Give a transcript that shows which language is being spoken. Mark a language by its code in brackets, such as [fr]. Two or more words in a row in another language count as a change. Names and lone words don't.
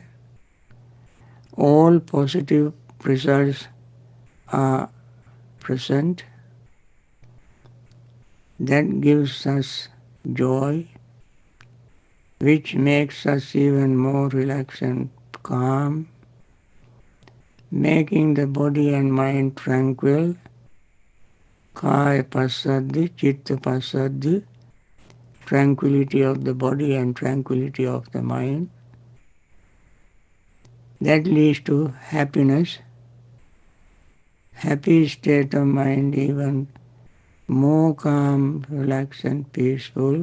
[en] All positive results are present. That gives us joy, which makes us even more relaxed and calm, making the body and mind tranquil. [pi] Kaya passaddhi, chitta passaddhi, [en] tranquility of the body and tranquility of the mind. That leads to happiness. Happy state of mind, even more calm, relaxed and peaceful.